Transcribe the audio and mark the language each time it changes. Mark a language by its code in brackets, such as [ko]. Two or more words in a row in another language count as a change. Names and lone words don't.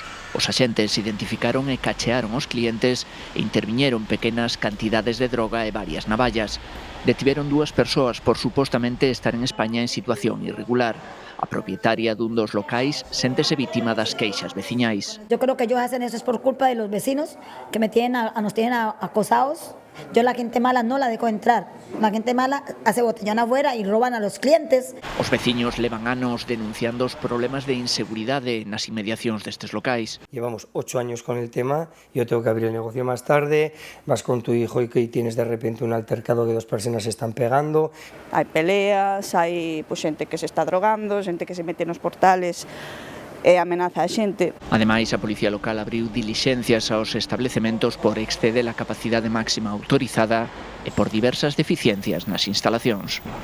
[gl] Os axentes identificaron e cachearon os clientes e interviñeron pequenas cantidades de droga e varias navallas. Detiveron 2 persoas por supostamente estar en España en situación irregular. A propietaria dun dos locais séntese vítima das queixas veciñais. [es] Yo creo que ellos hacen eso es por culpa de los vecinos que nos tienen acosados. Yo la gente mala no la dejo entrar. La gente mala hace botellón afuera y roban a los clientes. [gl] Os veciños levan anos denunciando os problemas de inseguridade nas inmediacións destes locais. [es] Llevamos 8 años con el tema, yo tengo que abrir el negocio más tarde, vas con tu hijo y que tienes de repente un altercado que 2 personas se están pegando. [gl] Hai peleas, hai xente que se está drogando, xente que se mete nos portales e amenaza a xente. Ademais, a Policía Local abriu dilixencias aos establecementos por exceder a capacidade máxima autorizada e por diversas deficiencias nas instalacións.